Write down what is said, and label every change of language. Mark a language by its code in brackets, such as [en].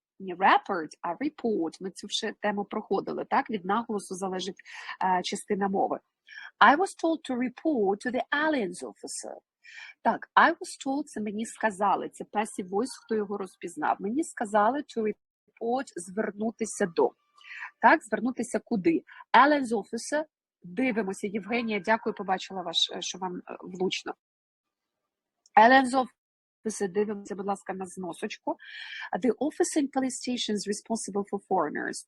[uk] Не report, а report. Ми цю вже тему проходили, так? Від наголосу залежить частина мови. [en] I was told to report to the aliens officer. [uk] Так, [en] I was told, [uk] це мені сказали, це passive voice, хто його розпізнав. Мені сказали to report, звернутися до. Так, звернутися куди? Aliens officer, дивимося, Євгенія, дякую, побачила що вам влучно. Aliens officer, дивимося, будь ласка, на зносочку. [en] The officer in police stations responsible for foreigners.